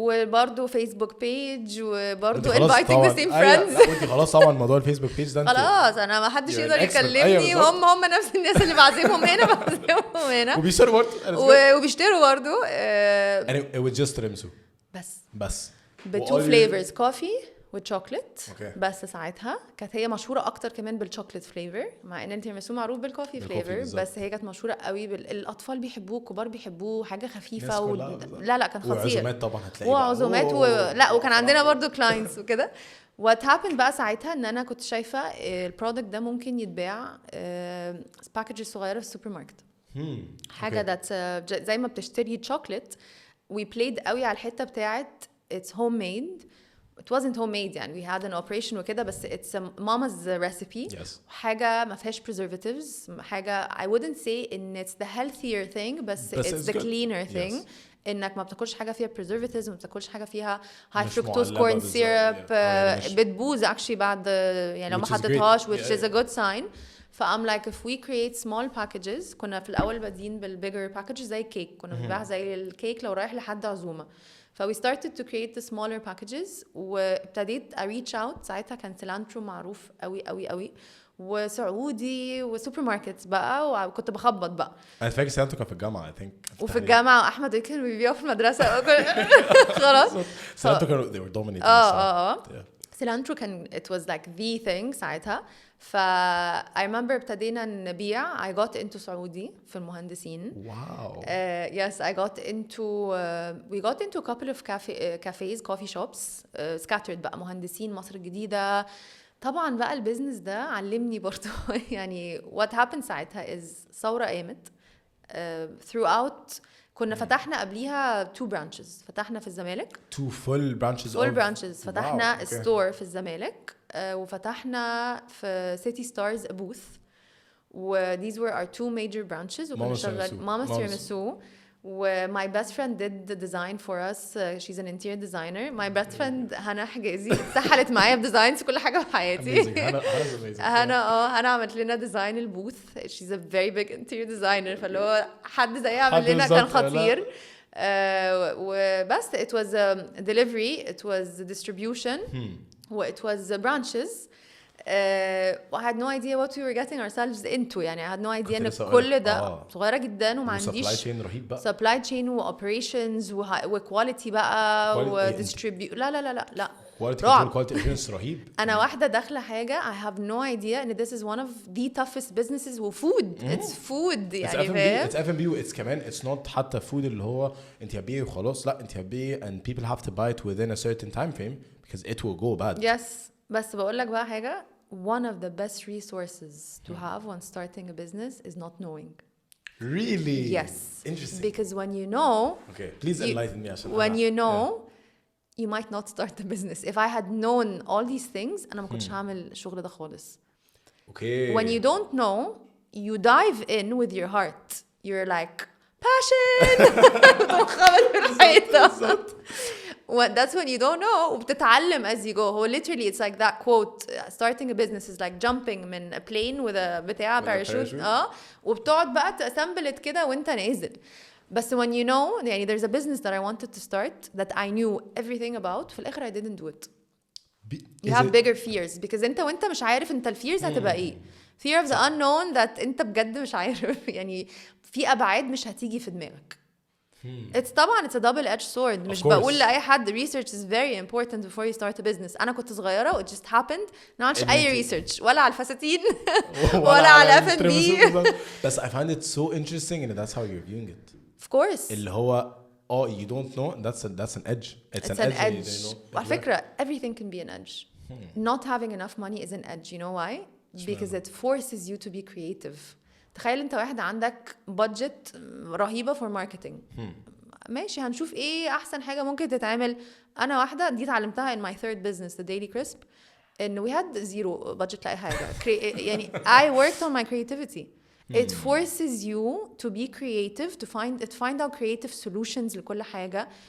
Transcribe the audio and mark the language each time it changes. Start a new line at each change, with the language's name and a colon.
Arabic: وبرضه فيسبوك بيج وبرضه
English: inviting the same friends.
Arabic: لا وانت خلاص طبعا موضوع الفيسبوك بيج ده خلاص انا ما حدش يقدر يكلمني. هم نفس الناس اللي بعزمهم هنا بعزمهم هنا وبيشتروا برضه
English: it was just
Arabic: تيراميسو بس بتو فليفرز كوفي وشوكليت.
English: okay.
Arabic: بس ساعتها كانت هي مشهوره اكتر كمان بالشوكليت فليفر مع ان التيراميسو معروف بالكوفي فليفر بس هي كانت مشهوره قوي الاطفال بيحبوه الكبار بيحبوه حاجه خفيفه لا كان خطير. وعزومات طبعا هتلاقي وعزومات لا وكان عندنا برضو كلاينتس وكده. وات هابند بقى ساعتها ان انا كنت شايفه البرودكت ده ممكن يتباع باكجز صغيره في السوبر ماركت. حاجه ذات زي ما بتشتري شوكليت. وي بلايد قوي على الحته بتاعت it's homemade.
English: It wasn't homemade
Arabic: يعني
English: we had an operation
Arabic: وكده بس
English: it's a mama's recipe. Yes.
Arabic: حاجة ما فيهاش preservatives. حاجة
English: I wouldn't say in it's the healthier thing
Arabic: بس
English: it's the cleaner thing. Yes.
Arabic: إنك ما بتاكلش حاجة فيها preservatives ما بتاكلش حاجة فيها
English: high fructose corn syrup.
Arabic: بتبوظ actually بعد يعني لو ما حطيتهاش
English: which is a good sign. I'm like if we create small packages
Arabic: كنا في الأول بادين بالbigger packages زي الكيك كنا بنبيع زي الكيك لو رايح لحد عزومة.
English: we started to create the smaller packages
Arabic: وابتديت
English: reach out.
Arabic: ساعتها كان سيلانترو معروف قوي وسعودي وسوبر ماركتس بقى وكنت بخبط بقى. انا فاكر سيلانترو كان في الجامعه
English: I think.
Arabic: وفي الجامعه واحمد كانوا بيبيعوا في المدرسه خلاص. سيلانترو كانوا
English: they were dominating. Cilantro كان it was like the thing ساعتها. I remember
Arabic: ابتدينا نبيع.
English: I got into سعودي في المهندسين. Wow. Yes, I got into we got into a couple of cafes, coffee shops, scattered
Arabic: بقى مهندسين مصر الجديدة. طبعا بقى البيزنس ده علمني برضو يعني
English: what happened
Arabic: ساعتها
English: is
Arabic: ثورة قامت throughout. كنا فتحنا قبليها
English: 2 branches.
Arabic: فتحنا في الزمالك
English: 2 full branches.
Arabic: فتحنا store في الزمالك وفتحنا في City Stars booth.
English: these were our 2 major branches.
Arabic: وكنا شغال ماما's تيراميسو.
English: My best friend did the design for us. She's an interior designer.
Arabic: My best friend هنا حجازي سحلت معايا بديزاينز كل حاجة في حياتي. هنا عملت لنا ديزاين البوث.
English: She's a very big interior designer.
Arabic: فاللي هو حد زي عمل لنا كان خطير.
English: وبس it was delivery, it was distribution, it was branches. I had no idea what we were getting ourselves into.
Arabic: يعني
English: I had no idea
Arabic: ان لسه كل ده صغيرة جدا وما
English: supply
Arabic: عنديش chain رهيب بقى.
English: supply chain و operations و quality بقى و distribute.
Arabic: لا
English: quality assurance رهيب.
Arabic: أنا واحدة داخلة حاجة
English: I have no idea and this is one of the toughest businesses و food. It's food يعني فاهم.
Arabic: It's F&B it's كمان
English: it's not
Arabic: حتى food اللي هو انت هتبيعي وخلاص. لا انت هتبيعي
English: and people have to buy it within a certain time frame because it will go bad. Yes.
Arabic: بس بقول لك بقى حاجة.
English: One of the best resources to have when starting a business is not knowing. Really? Yes. Interesting. Because when you know, okay, please enlighten me. When you know, you might not start the business. If I had known all these things,
Arabic: أنا ما كنتش هعمل الشغل ده خالص.
English: Okay. When you don't know, you dive in with your heart. You're like passion.
Arabic: خبط في الحيطة.
English: That's when you don't know.
Arabic: وبتتعلم
English: as you go. هو literally it's like that quote. Starting a business is like jumping
Arabic: من
English: a plane with a بتاع parachute.
Arabic: وبتقعد بقى تأسمبل كده وانت نازل.
English: بس when you know, يعني there's a business that I wanted to start that I knew everything about.
Arabic: في الآخر
English: I didn't do it. You have bigger fears because
Arabic: وانت مش عارف انت الفيرز هتبقى ايه.
English: Fear of the unknown that
Arabic: انت بجد مش عارف. يعني في أبعاد مش هتيجي في دماغك.
English: It's a double-edged sword.
Arabic: مش بقول لأي حد
English: research is very important before you start a business.
Arabic: أنا كنت صغيرة
English: it just happened.
Arabic: ما عملتش أي research ولا على الفساتين ولا على F&B. بس
English: I find it so interesting and that's how you're viewing it. Of course.
Arabic: اللي هو
English: you don't know that's an edge. It's an edge. You know.
Arabic: على فكرة
English: everything can be an edge. Not having enough money is an edge. You know why? Because it forces you to be creative.
Arabic: تخيل انت واحد عندك budget رهيبة
English: for marketing.
Arabic: ماشي هنشوف ايه احسن حاجة ممكن تتعمل. انا واحدة دي اتعلمتها
English: in my third business the Daily Crisp ان we had zero budget
Arabic: لأي حاجة.
English: يعني I worked on my creativity. It forces you to be creative to find out creative solutions
Arabic: لكل حاجة.